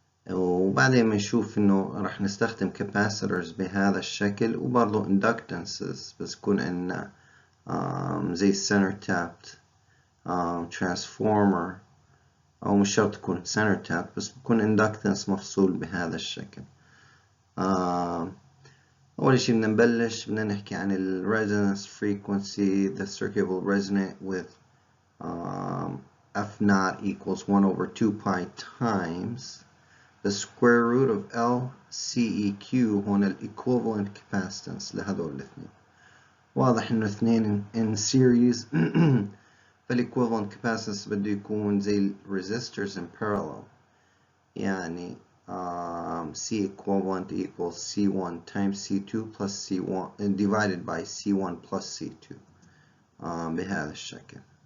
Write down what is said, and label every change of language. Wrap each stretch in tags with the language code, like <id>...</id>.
<ar>وبعدين بنشوف انه راح نستخدم capacitors بهذا الشكل، وبرضه inductances بس يكون عندنا زي</ar> <en>center tapped transformer،</en> <ar>أو مش شرط تكون center tapped، بس بكون inductance مفصول بهذا الشكل. أول شي بدنا نبلش، بدنا نحكي عن ال resonance frequency.</ar> <en>The circuit will resonate with F naught equals 1 over 2 pi times the square root of LCEQ.</en> <ar>هون ال equivalent capacitance لهذول الاثنين. واضح إنه اثنين</ar> <en>in series فال-equivalent capacitance</en> <ar>بده يكون زي ال</ar> <en>resistors in parallel، يعني C equivalent equals C1 times C2 plus C1 divided by C1 plus C2</en> <ar>بهذا الشكل.</ar>